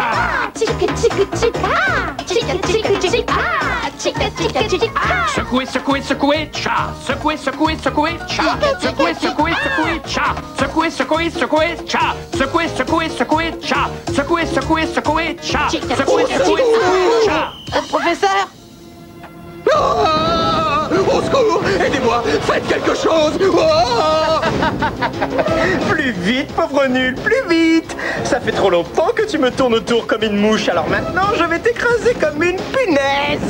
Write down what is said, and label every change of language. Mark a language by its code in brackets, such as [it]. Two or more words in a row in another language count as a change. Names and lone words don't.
[fr] Chica, chica, chica. Chica, chica, chica. Chica, chica, chica. Secouez, secouez, secouez, cha! Secouez, secouez, secouez, cha! Secouez, secouez, secouez, cha! Secouez, secouez, secouez, cha! Secouez, secouez, secouez, cha! Secouez, secouez, secouez, cha! Secouez, secouez, secouez, cha! Professeur? Au secours! Aidez-moi! Faites quelque chose! Plus vite, pauvre nul, plus vite. Ça fait trop longtemps que tu me tournes autour comme une mouche, alors maintenant je vais t'écraser comme une punaise.